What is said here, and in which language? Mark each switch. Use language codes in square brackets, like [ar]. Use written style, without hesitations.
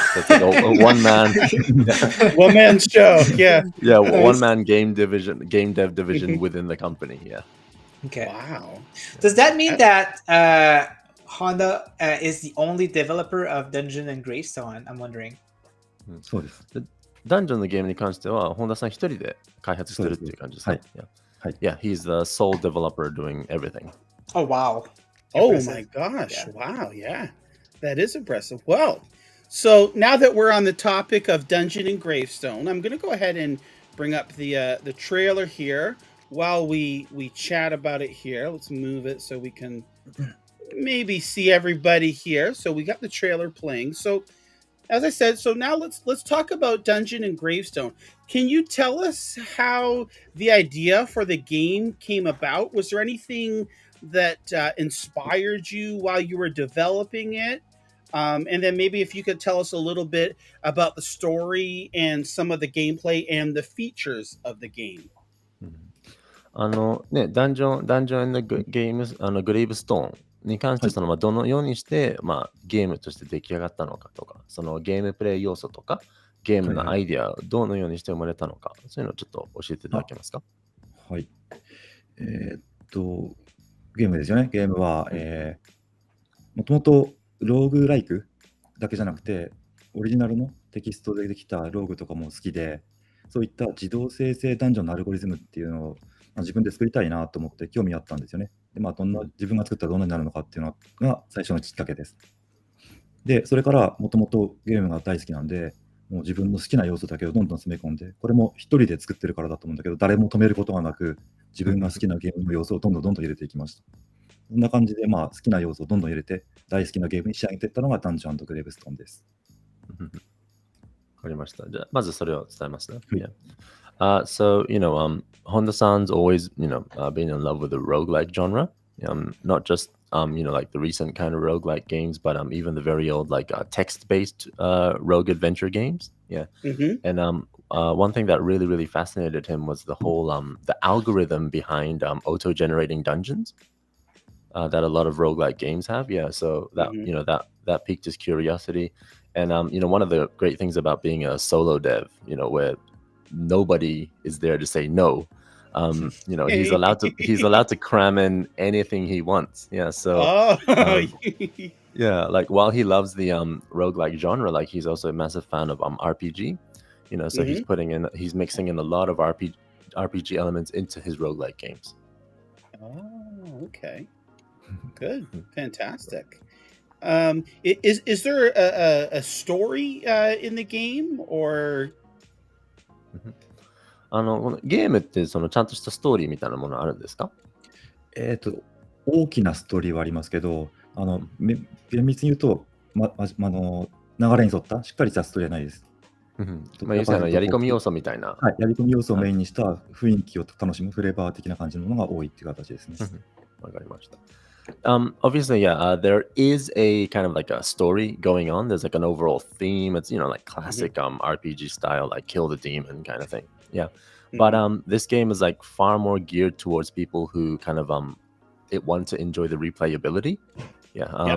[en] so it's like a one man. One man show. Yeah. Yeah, Nice. one man game dev division within the company. Yeah. Okay. Wow. Does that mean that Honda is the only developer of Dungeon and Gravestone? I'm wondering. [ja] そうです。ダンジョンのゲームに関しては、本田さん一人で開発してるっていう感じですね。はい。 [en] Yeah, he's the sole developer doing everything. Oh wow. Oh Impressive. my gosh. Yeah. Wow. Yeah. That is impressive. Well, so now that we're on the topic of Dungeon and Gravestone, I'm going to go ahead and bring up the trailer here while we chat about it here. Let's move it so we can maybe see everybody here. So we got the trailer playing. So as I said, so now let's talk about Dungeon and Gravestone. Can you tell us how the idea for the game came about? Was there anything that inspired you while you were developing it? And then maybe if you could tell us a little bit about the story and some of the gameplay and the features of the game. [ja] ダンジョンゲームグレイブストーンに関してどのようにして、ゲームとして出来上がったのかとか、そのゲームプレイ要素とか、ゲームのアイディアをどのようにして生まれたのか、そういうのをちょっと教えていただけますか？はい。ゲームですよね。ゲームは、もともとローグライクだけじゃなくて、オリジナルのテキストでできたローグとかも好きで、そういった自動生成ダンジョンのアルゴリズムっていうのを自分で作りたいなと思って興味あったんですよね。で、自分が作ったらどんなになるのかっていうのが最初のきっかけです。で、それからもともとゲームが大好きなんで、もう自分の好きな要素だけをどんどん詰め込んで、これも一人で作ってるからだと思うんだけど、誰も止めることがなく、自分が好きなゲームの要素をどんどん入れていきました。こんな感じで、好きな要素をどんどん入れて、大好きなゲームに仕上げていったのがダンジョン&グレーブストーンです。わかりました。じゃあ、まずそれを伝えますね。 [en] So, Honda-san's always, been in love with the roguelike genre. Not just, like the recent kind of roguelike games, but even the very old, like text-based rogue adventure games. Yeah. And one thing that really, really fascinated him was the whole, the algorithm behind auto-generating dungeons that a lot of roguelike games have. Yeah. So that, that piqued his curiosity. And, one of the great things about being a solo dev, where nobody is there to say no. He's allowed to cram in anything he wants. Yeah. So yeah, like while he loves the roguelike genre, like he's also a massive fan of RPG. So he's mixing in a lot of RPG elements into his roguelike games. Oh, okay. Good. Fantastic. Is there a story in the game or [ja] このゲームってちゃんとしたストーリーみたいなものあるんですか？大きなストーリーはありますけど、厳密に言うと、流れに沿ったしっかりしたストーリーはないです。要するにやり込み要素みたいな。はい、やり込み要素をメインにした雰囲気を楽しむフレーバー的な感じのものが多いっていう形ですね。わかりました。 [en] Obviously, yeah, there is a kind of like a story going on. There's like an overall theme. It's, like classic RPG style, like kill the demon kind of thing. Yeah. But this game is like far more geared towards people who kind of want to enjoy the replayability. Yeah.